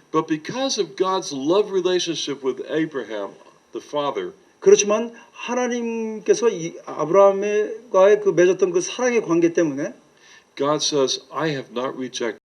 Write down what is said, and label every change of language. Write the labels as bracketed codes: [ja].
[en] But because of God's love relationship with Abraham, the father, [ko] 그렇지만 하나님께서 이 아브라함과의 그 맺었던 그 사랑의 관계 때문에 [en] God says, I have not rejected